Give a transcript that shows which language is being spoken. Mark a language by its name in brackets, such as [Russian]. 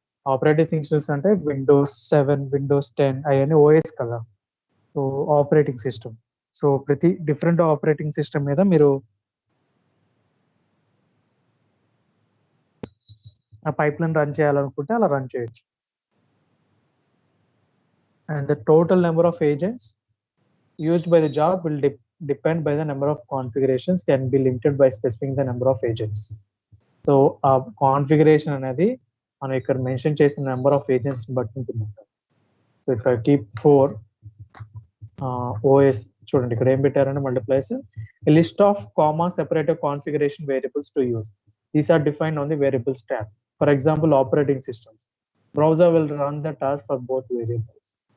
[Telugu] Operating systems అంటే Windows 7, Windows 10 అవన్నీ OS కదా. సో ఆపరేటింగ్ సిస్టమ్, సో ప్రతి డిఫరెంట్ ఆపరేటింగ్ సిస్టమ్ మీద మీరు ఆ పైప్ లైన్ రన్ చేయాలనుకుంటే అలా రన్ చేయొచ్చు. [English] And the total number of agents used by the job will depend by the number of configurations, can be limited by specifying the number of agents. [Telugu] So ఆ configuration అనేది మనం ఇక్కడ mention చేసిన number of agents బట్టి ఉంటుంది. [English] so if I keep 4 OS, [Telugu] చూడండి ఇక్కడ ఏం పెట్టారంటే [English] Multiplies list of comma separative configuration variables to use. These are defined on the variables tab. For example operating systems, browser will run the task for both variables.